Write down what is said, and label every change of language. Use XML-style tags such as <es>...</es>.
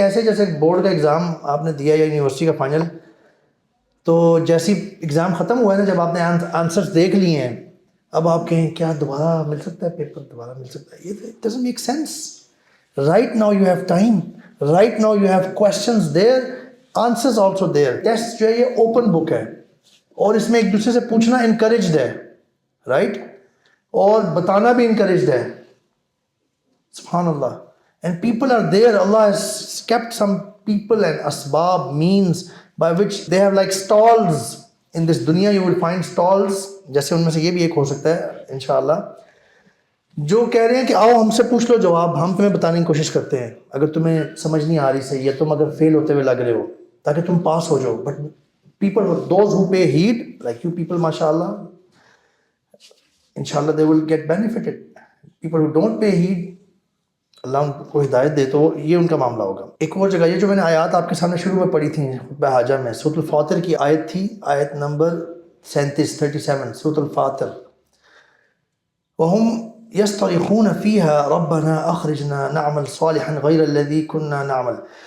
<ur>ایسے جیسے بورڈ کا ایگزام آپ نے دیا یا یونیورسٹی کا فائنل, تو جیسی ایگزام ختم ہوا ہے نا, جب آپ نے آنسرز دیکھ لیے ہیں, اب آپ کہیں کیا دوبارہ مل سکتا ہے پیپر, دوبارہ مل سکتا ہے, یہ</ur> <en>It doesn't make sense. Right now you have time, right now you have questions there, answers also there.</en> <ur>Test جو ہے یہ اوپن بک ہے, اور اس میں ایک دوسرے سے پوچھنا انکریجڈ ہے, رائٹ, اور بتانا بھی انکریجڈ ہے.</ur> <ar>سبحان اللہ.</ar> <en>And people are there. Allah has kept some people and asbab, means by which they have like stalls in this dunya. You will find stalls,</en> <ur>جیسے ان میں سے یہ بھی ایک ہو سکتا ہے انشاءاللہ, جو کہہ رہے ہیں کہ آؤ ہم سے پوچھ لو جواب, ہم تمہیں بتانے کی کوشش کرتے ہیں اگر تمہیں سمجھ نہیں آ رہی صحیح, یا تم اگر فیل ہوتے ہوئے لگ رہے ہو, تاکہ تم پاس ہو جاؤ.</ur> <en>But people, those who pay heed, like you people, mashallah, inshallah they will get benefited. People who don't pay heed,</en> <ur>اللہ ان کو ہدایت دے تو یہ ان کا معاملہ ہوگا. ایک اور جگہ, یہ جو میں نے آیات آپ کے سامنے شروع میں پڑھی تھیں خطبہ حاجہ میں, سورۃ الفاطر کی آیت تھی, آیت نمبر 37 سورۃ الفاطر.</ur> <ar>وَهُمْ يَسْتَرِخُونَ فِيهَا رَبَّنَا أَخْرِجْنَا نَعْمَلْ صَالِحًا غَيْرَ الَّذِي كُنَّا نَعْمَلْ.</ar>